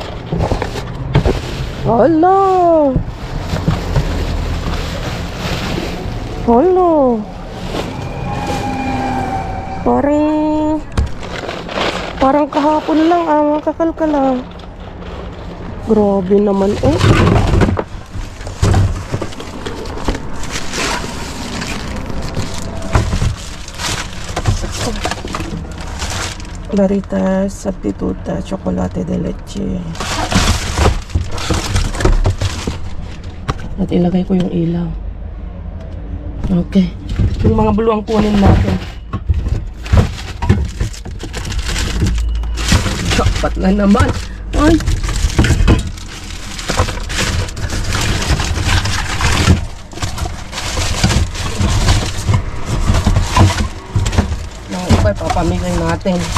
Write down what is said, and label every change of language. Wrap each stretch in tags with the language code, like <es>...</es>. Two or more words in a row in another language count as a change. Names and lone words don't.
<tl>Hala! Hala! Parang kahapon lang mga kakalkala. Grabe naman, oh.</tl> <es>Claritas, substituta, chocolate de leche.</es> <tl>At ilagay ko yung ilaw. Okay. Yung mga blue ang kunin natin. Dapat na naman. Ay! Papamigay natin.</tl>